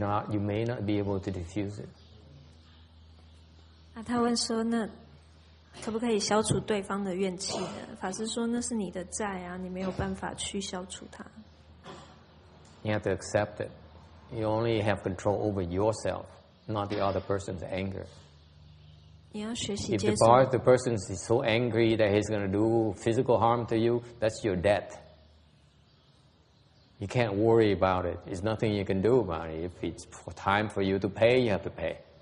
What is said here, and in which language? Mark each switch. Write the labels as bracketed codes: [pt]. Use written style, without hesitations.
[en] You may not be able to diffuse it. [zh] 他问说，那可不可以消除对方的怨气呢？法师说，那是你的债啊，你没有办法去消除它。 [en] You have to accept it. You only have control over yourself, not the other person's anger. [zh] 你要学习 [en] If [zh] 接受。 [en] the person is so angry that he's going to do physical harm to you, that's your debt. You can't worry about it. There's nothing you can do about it. If it's time for you to pay, you have to pay.